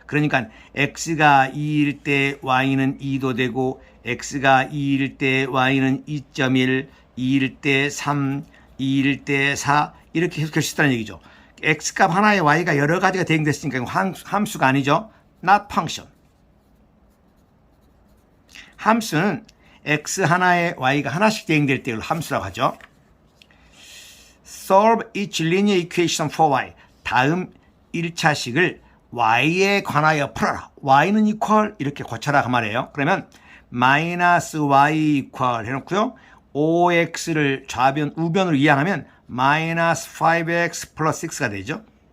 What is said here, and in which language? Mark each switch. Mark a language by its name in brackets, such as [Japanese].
[Korean] 그러니까 x가 2일 때 y는 2도 되고 x가 2일 때 y는 2.1, 2일 때 3, 2일 때 4 이렇게 해석할 수 있다는 얘기죠. x값 하나에 y가 여러 가지가 대응됐으니까 함수가 아니죠. [English] not function. [Korean] 함수는 x 하나에 y가 하나씩 대응될 때를 함수라고 하죠. [English] Solve each linear equation for y. [Korean] 다음 1차식을 y에 관하여 풀어라. y는 equal 이렇게 고쳐라 그 말이에요. 그러면 마이너스 y equal 해놓고요. 5x를 좌변 우변으로 이항하면 마이너스 5x 플러스 6가 되죠.